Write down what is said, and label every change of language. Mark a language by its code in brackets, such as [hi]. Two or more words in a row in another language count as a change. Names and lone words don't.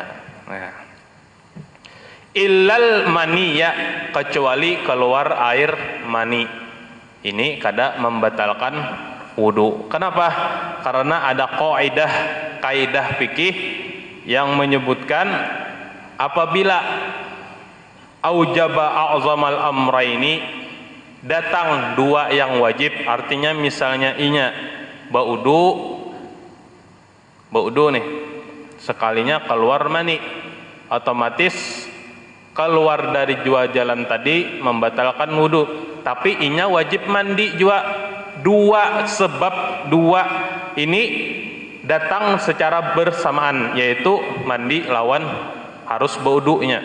[bjn] Nah, [ar] إلا المني, [bjn] kecuali keluar air mani, ini kada membatalkan wudu. [id] Kenapa? Karena ada kaidah fikih yang menyebutkan apabila [ar] أوجب أعظم الأمرين, [id] datang 2 yang wajib. [bjn] Artinya misalnya inya baudu nih, sekalinya keluar mani, [id] otomatis keluar dari 2 jalan tadi membatalkan wudu. [bjn] Tapi inya wajib mandi juga. 2 sebab 2 ini datang secara bersamaan, yaitu mandi lawan harus baudunya.